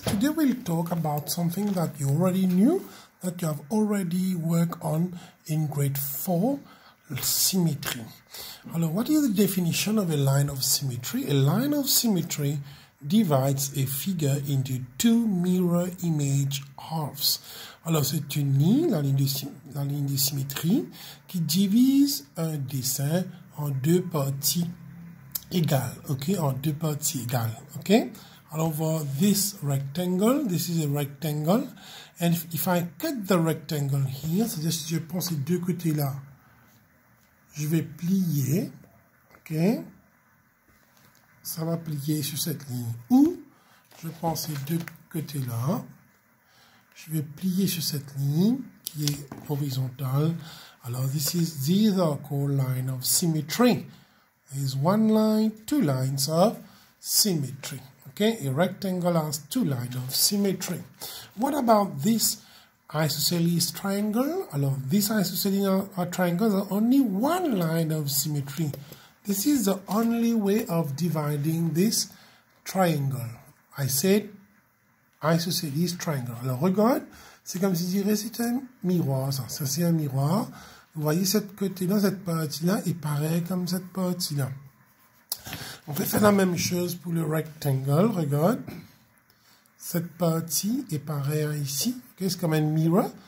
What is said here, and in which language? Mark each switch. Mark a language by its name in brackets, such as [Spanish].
[English] Today we'll talk about something that you already knew, that you have already worked on in grade 4, symmetry. Alors, what is the definition of a line of symmetry? A line of symmetry divides a figure into two mirror image halves. [French] Alors, c'est une ligne, la ligne de symétrie, qui divise un dessin en deux parties égales, okay, en deux parties égales, okay? Alors, [English] for this rectangle, this is a rectangle, and if I cut the rectangle here, [French] c'est-à-dire si je prends ces deux côtés-là, je vais plier, ok, ça va plier sur cette ligne, ou je prends ces deux côtés-là, je vais plier sur cette ligne qui est horizontale. [English] Alors, these are called line of symmetry. There is one line, two lines of symmetry. Okay, a rectangle has two lines of symmetry. What about this isosceles triangle? Alors, this isosceles triangle has only one line of symmetry. This is the only way of dividing this triangle. I said isosceles triangle. [French] Alors, regarde, c'est comme si je dirais c'est un miroir. Ça c'est un miroir. Vous voyez cette côté-là, cette partie-là est pareil comme cette partie-là. On peut faire la même chose pour le rectangle. Regarde. Cette partie est pareille ici. Okay, c'est comme un mirror.